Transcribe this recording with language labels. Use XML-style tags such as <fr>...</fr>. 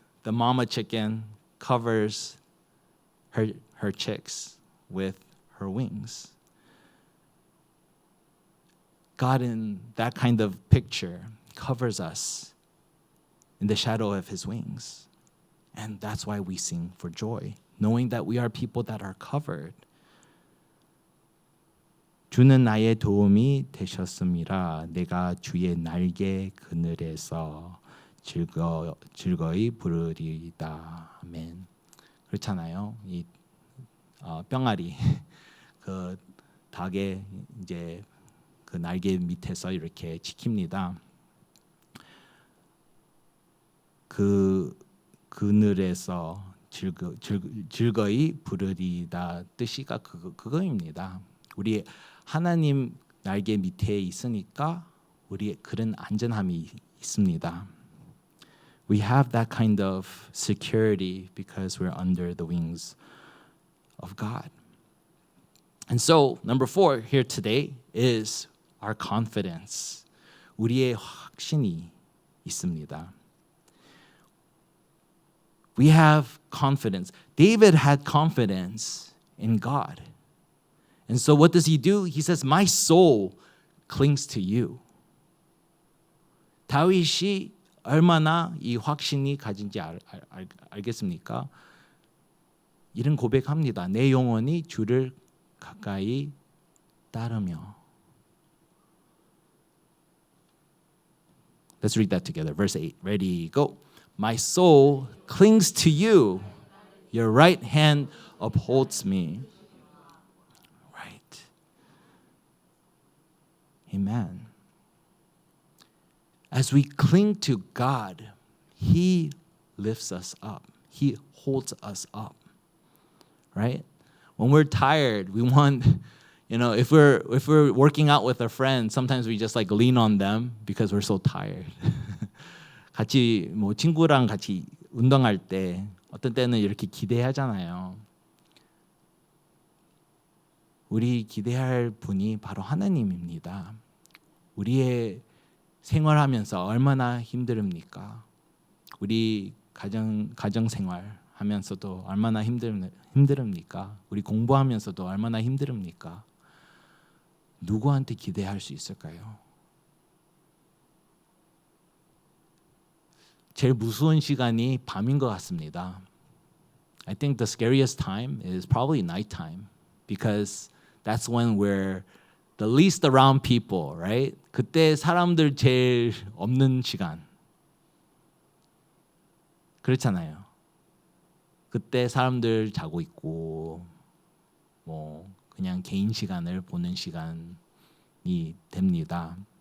<en>The mama chicken covers her chicks with her wings. God, in that kind of picture, covers us in the shadow of His wings. And that's why we sing for joy, knowing that we are people that are covered.</en> <ko>주는 나의 도움이 되셨음이라 내가 주의 날개 그늘에서 즐거이 부르리이다. 아멘. 그렇잖아요. 이 뿅아리 그 닭의 이제 그 날개 밑에서 이렇게 지킵니다. 그 그늘에서 즐거이 부르리다 뜻이가 그거입니다. 우리 하나님 날개 밑에 있으니까 우리 그런 안전함이 있습니다.</ko> <en>We have that kind of security because we're under the wings of God. And so, number 4 here today is our confidence.</en> <ko>우리의 확신이 있습니다.</ko> <en>We have confidence. David had confidence in God. And so what does he do? He says, my soul clings to you.</en> <ko>다윗이 얼마나 이 확신이 가진지 알겠습니까? 이런 고백합니다. 내 영혼이 주를 가까이 따르며.</ko> <en>Let's read that together. Verse 8. Ready, go. My soul clings to you. Your right hand upholds me. Right. Amen. As we cling to God, He lifts us up. He holds us up. Right? When we're tired, we want, if we're working out with a friend, sometimes we just like lean on them because we're so tired.</en> <ko>같이 뭐 친구랑 같이 운동할 때 어떤 때는 이렇게 기대하잖아요. 우리 기대할 분이 바로 하나님입니다. 우리의 생활하면서 얼마나 힘듭니까? 우리 가정 생활 하면서도 얼마나 힘듭니까? 우리 공부하면서도 얼마나 힘듭니까? 누구한테 기대할 수 있을까요? 제일 무서운 시간이 밤인 것 같습니다.</ko> <en>I think the scariest time is probably nighttime because that's when we're the least around people, right?</en> <ko>그때 사람들 제일 없는 시간. 그렇잖아요. 그때 사람들 자고 있고 뭐 그냥 개인 시간을 보는 시간이 됩니다.</ko>